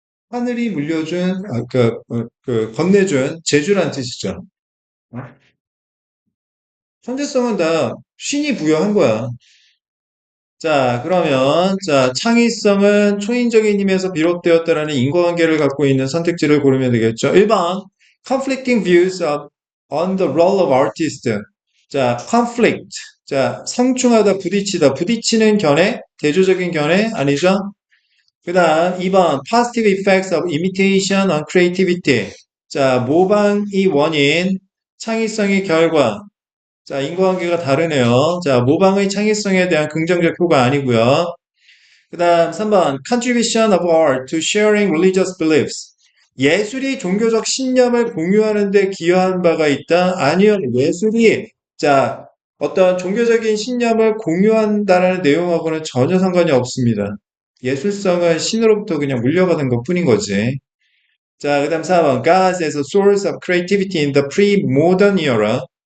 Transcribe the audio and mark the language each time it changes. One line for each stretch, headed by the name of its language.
Korean: 하늘이 물려준, 건네준 재주란 뜻이죠. 어? 천재성은 다 신이 부여한 거야. 자, 그러면, 자, 창의성은 초인적인 힘에서 비롯되었다라는 인과관계를 갖고 있는 선택지를 고르면 되겠죠.
English: 1번, conflicting views on the role of artist.
Korean: 자, conflict. 자, 상충하다, 부딪히다. 부딪히는 견해? 대조적인 견해? 아니죠? 그 다음, 2번,
English: positive effects of imitation on creativity.
Korean: 자, 모방이 원인, 창의성의 결과. 자, 인과관계가 다르네요. 자, 모방의 창의성에 대한 긍정적 효과 아니고요. 그 다음 3번
English: contribution of art to sharing religious beliefs.
Korean: 예술이 종교적 신념을 공유하는 데 기여한 바가 있다? 아니요. 예술이 자, 어떤 종교적인 신념을 공유한다라는 내용하고는 전혀 상관이 없습니다. 예술성은 신으로부터 그냥 물려받은 것 뿐인 거지. 자, 그 다음 4번
English: God as a source of creativity in the pre-modern era.